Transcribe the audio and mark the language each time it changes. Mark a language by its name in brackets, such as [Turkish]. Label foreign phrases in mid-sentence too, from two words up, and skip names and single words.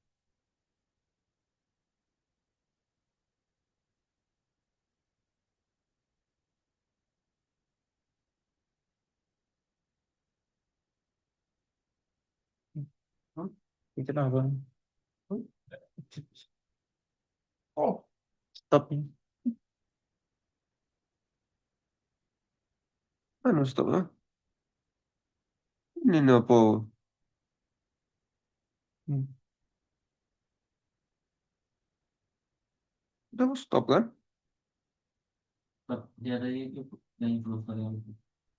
[Indonesian] Hmm? Itu apa? [English] Oh, stop. [Filipino] Ano, stop na? Hindi na po. Hmm. [Indonesian] Udah stop kan? Stop. Dia ada yang improve